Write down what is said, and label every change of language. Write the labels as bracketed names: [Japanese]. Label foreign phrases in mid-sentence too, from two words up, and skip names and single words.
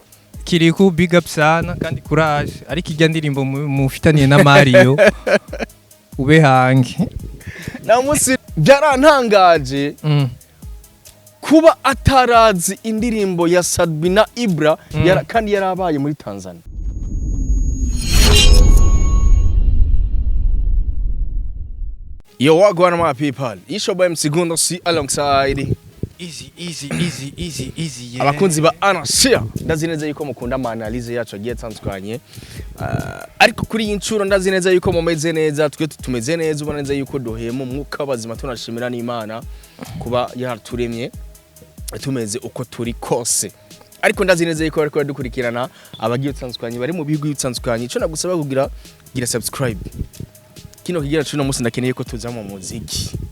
[Rundi] Kirikou [English] big up [Rundi] sana kandi courage ariko ijya ndirimbo mufitaniye na Mario ube hange na musi byarantangaje kuba atarazi indirimbo ya Sabina Ibra kandi yarabaye muri Tanzania [English] Yo, what going on my people? It's your boy MC Gundo C alongside Easy yeah. [Rundi] Abakunzi ba Anashia ndazineza yuko mukunda analyze yacu agiye tandukanye ariko kuri iyi ncuro ndazineza yuko mumeze neza twe tumeze neza ubona neza yuko dohemo mwuka bazima tunashimira n'Imana kuba yaturemye tumeze uko turi kose ariko ndazineza yuko ariko dukurikirana abagiye tandukanye bari mu bihugu bitandukanye ico nagusaba kugira subscribe kino kigira cuno musi ndakeneye ko tuza mu muziki